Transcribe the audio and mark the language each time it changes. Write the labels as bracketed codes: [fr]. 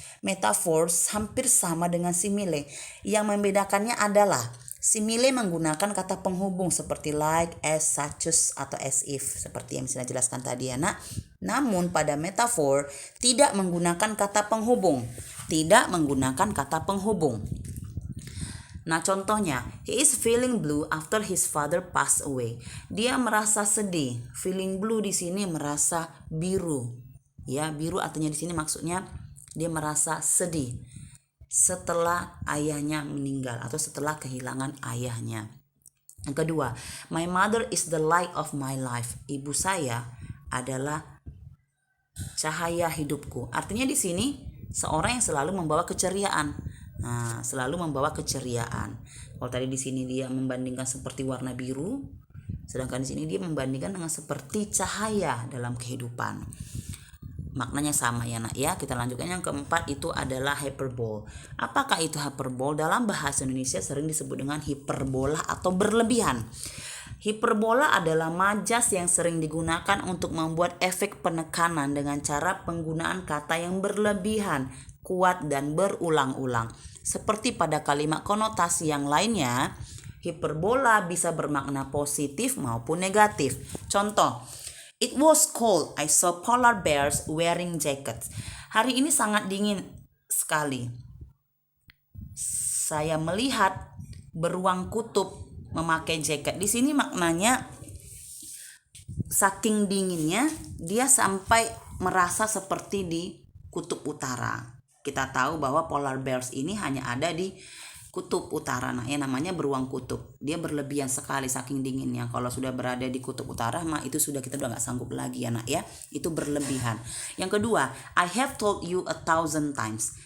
[id] Metaphor hampir sama dengan simile. Yang membedakannya adalah simile menggunakan kata penghubung seperti like, as, such as, atau as if, seperti yang saya jelaskan tadi ya nak. Namun pada metafor tidak menggunakan kata penghubung. Tidak menggunakan kata penghubung. Nah, contohnya, [en] he is feeling blue after his father passed away. [id] Dia merasa sedih. Feeling blue di sini merasa biru. Ya, biru artinya di sini maksudnya dia merasa sedih setelah ayahnya meninggal atau setelah kehilangan ayahnya. Yang kedua, [en] my mother is the light of my life. [id] Ibu saya adalah cahaya hidupku. Artinya di sini seorang yang selalu membawa keceriaan. Nah, selalu membawa keceriaan. Kalau tadi di sini dia membandingkan seperti warna biru, sedangkan di sini dia membandingkan dengan seperti cahaya dalam kehidupan. Maknanya sama ya nak ya. Kita lanjutkan yang keempat, itu adalah hyperbole. Apakah itu hyperbole? Dalam bahasa Indonesia sering disebut dengan hiperbola atau berlebihan. Hiperbola adalah majas yang sering digunakan untuk membuat efek penekanan dengan cara penggunaan kata yang berlebihan, kuat dan berulang-ulang. Seperti pada kalimat konotasi yang lainnya, hiperbola bisa bermakna positif maupun negatif. Contoh, [en] it was cold. I saw polar bears wearing jackets. [id] Hari ini sangat dingin sekali. Saya melihat beruang kutub memakai jaket. Di sini maknanya saking dinginnya dia sampai merasa seperti di kutub utara. Kita tahu bahwa polar bears ini hanya ada di kutub utara. Nah, ya namanya beruang kutub. Dia berlebihan sekali saking dinginnya. Kalau sudah berada di kutub utara, mah itu sudah kita udah nggak sanggup lagi ya nak ya. Itu berlebihan. Yang kedua, [en] I have told you 1,000 times.